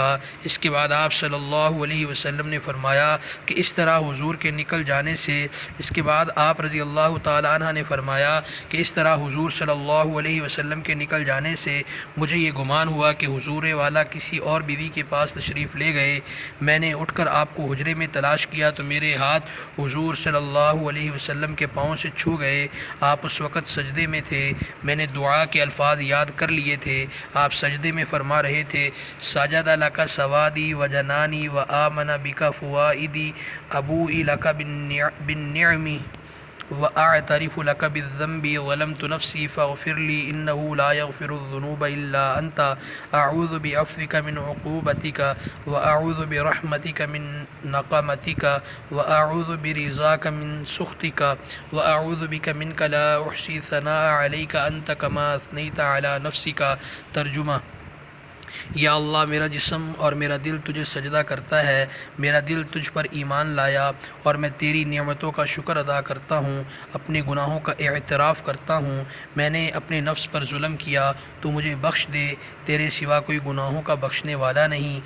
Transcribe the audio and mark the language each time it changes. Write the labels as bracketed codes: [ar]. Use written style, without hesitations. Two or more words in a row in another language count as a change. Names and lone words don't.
[ur] اس کے بعد آپ [ar] صلی اللہ علیہ وسلم [ur] نے فرمایا کہ اس طرح حضور کے نکل جانے سے آپ [ar] رضی اللہ تعالیٰ عنہ [ur] نے فرمایا کہ اس طرح حضور [ar] صلی اللہ علیہ وسلم [ur] کے نکل جانے سے مجھے یہ گمان ہوا کہ حضور والا کسی اور بیوی کے پاس تشریف لے گئے۔ میں نے اٹھ کر آپ کو حجرے میں تلاش کیا تو میرے ہاتھ حضور [ar] صلی اللہ علیہ وسلم [ur] کے پاؤں سے چھو گئے۔ آپ اس وقت سجدے میں تھے۔ میں نے دعا کے الفاظ یاد کر لیے تھے۔ آپ سجدے میں فرما رہے تھے، [ar] سجد لک سوادی و جنانی و آمن بک فؤادی ابوئی لک بالنعم وأعترف لك بالذنب ظلمت نفسي فاغفر لي إنه لا يغفر الذنوب إلا أنت أعوذ بعفوك من عقوبتك وأعوذ برحمتك من نقمتك وأعوذ برضاك من سخطك وأعوذ بك منك لا أحصي ثناء عليك أنت كما أثنيت على نفسك۔ [ur] ترجمہ: یا اللہ میرا جسم اور میرا دل تجھے سجدہ کرتا ہے، میرا دل تجھ پر ایمان لایا اور میں تیری نعمتوں کا شکر ادا کرتا ہوں، اپنے گناہوں کا اعتراف کرتا ہوں۔ میں نے اپنے نفس پر ظلم کیا، تو مجھے بخش دے، تیرے سوا کوئی گناہوں کا بخشنے والا نہیں۔